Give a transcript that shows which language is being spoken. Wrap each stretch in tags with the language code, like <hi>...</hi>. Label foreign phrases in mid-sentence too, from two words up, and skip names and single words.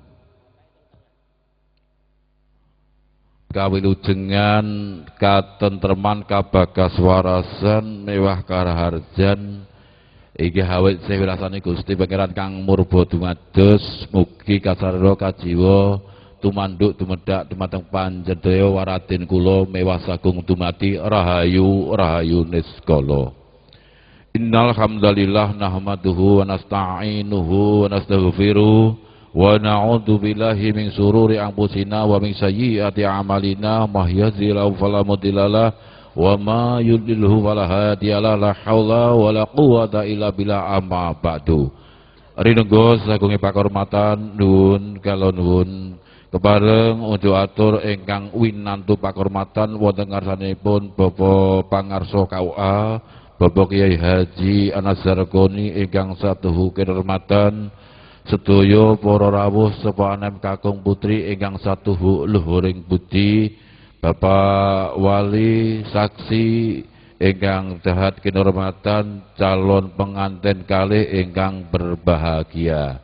<jv>Kawilujengan katentreman kabagas warasan mewah karaharjan inggih awit sewirasane Gusti Pangeran kang murba dumados mugi kasarana kajiwa tumanduk tumedak dumateng panjenengan waratin kula mewah sagung dumati rahayu rahayu niskala.</jv> <ar>إن الحمد لله نحمده ونستعينه ونستغفره ونعوذ بالله من شرور أنفسنا ومن سيئات أعمالنا من يهده الله فلا مضل له ومن يضلله فلا هادي له لا حول ولا قوة إلا بالله أما بعد.</ar> <jv>Rinenggo sagunge pakurmatan nuwun kala nuwun kebareng unjuk atur ingkang winantu pakurmatan wonten ngarsanipun Bapak Pangarso KUA Bapak Kyai Haji Anas Zargoni ingkang satuhu kinurmatan sedaya para rawuh sepahanem kakung putri ingkang satuhu luhuring budi Bapak Wali saksi ingkang dahat kinurmatan calon pengantin kalih ingkang berbahagia.</jv>